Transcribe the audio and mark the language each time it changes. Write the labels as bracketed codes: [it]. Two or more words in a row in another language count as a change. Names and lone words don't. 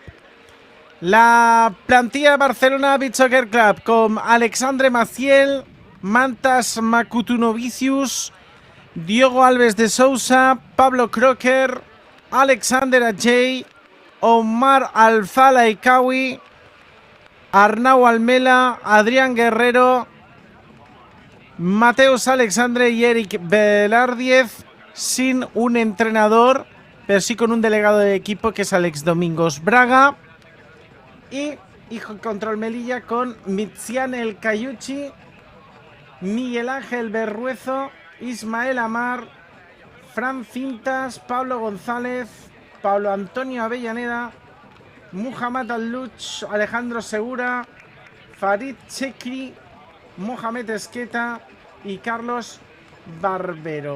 [es] La plantilla de Barcelona Beach Soccer Club con Alexandre Maciel, Mantas Macutunovicius, Diogo Alves de Sousa, Pablo Crocker, Alexander Ajay, Omar Alzalaikawi, Arnau Almela, Adrián Guerrero, Mateus Alexandre y Eric Velardiez, sin un entrenador, pero sí con un delegado de equipo que es Alex Domingos Braga. Y Hijo Control Melilla con Mitzian El Cayuchi, Miguel Ángel Berruezo, Ismael Amar, Fran Cintas, Pablo González, Pablo Antonio Avellaneda, Muhammad Al-Luch, Alejandro Segura, Farid Chekri, Mohamed Esqueta y Carlos Barbero.